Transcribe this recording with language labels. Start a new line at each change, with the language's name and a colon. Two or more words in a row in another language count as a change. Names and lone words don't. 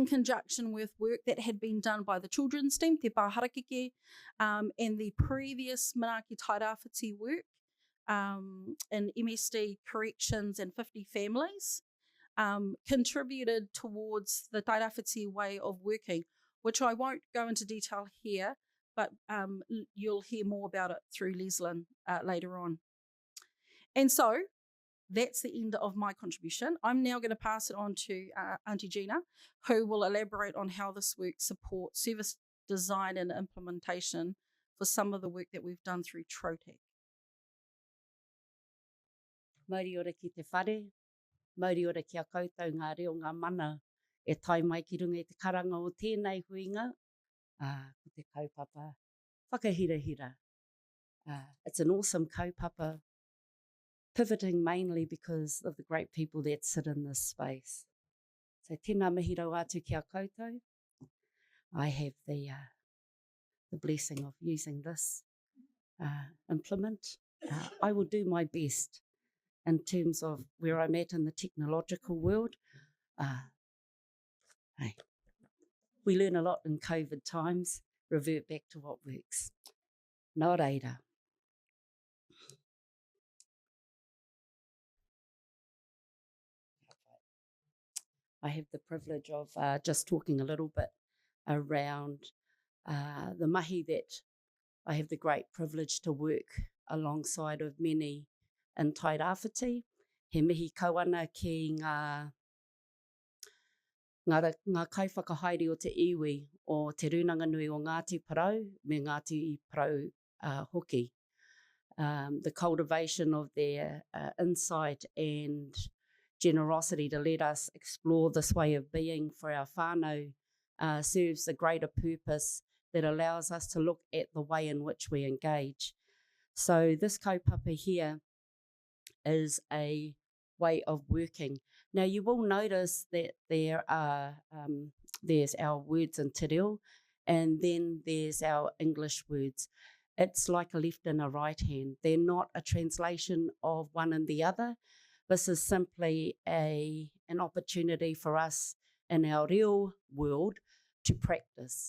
English: conjunction with work that had been done by the children's team, Te Pāharakeke, and the previous Manaaki Tairāwhiti work in MSD corrections and 50 families, contributed towards the Tairāwhiti way of working, which I won't go into detail here, but you'll hear more about it through Leslyn later on. And so that's the end of my contribution. I'm now going to pass it on to Auntie Gina, who will elaborate on how this work supports service design and implementation for some of the work that we've done through TROTAC.
Māori: Mauri ora ki te whare, mauri ora ki a koutou ngā reo ngā mana e tai mai ki runga i te karanga o tēnei huinga, ko te kaupapa whakahirahira.
English: It's an awesome kaupapa, pivoting mainly because of the great people that sit in this space.
Māori: So tēnā mihi rau atu ki a koutou.
English: I have the blessing of using this implement. I will do my best in terms of where I'm at in the technological world. Hey, we learn a lot in COVID times, revert back to what works.
Māori: Nā reira.
English: I have the privilege of just talking a little bit around the mahi that I have the great privilege to work alongside of many in Tairāwhiti.
Māori: He mihi kauana ki ngā kaiwhakahaere o te iwi o te runanga nui o Ngāti Parau me Ngāti Parau hoki.
English: The cultivation of their insight and generosity to let us explore this way of being for our whānau serves a greater purpose that allows us to look at the way in which we engage. So this kaupapa here is a way of working. Now you will notice that there are there's our words in
Māori: te reo,
English: and then there's our English words. It's like a left and a right hand. They're not a translation of one and the other. This is simply an opportunity for us in our real world to practice.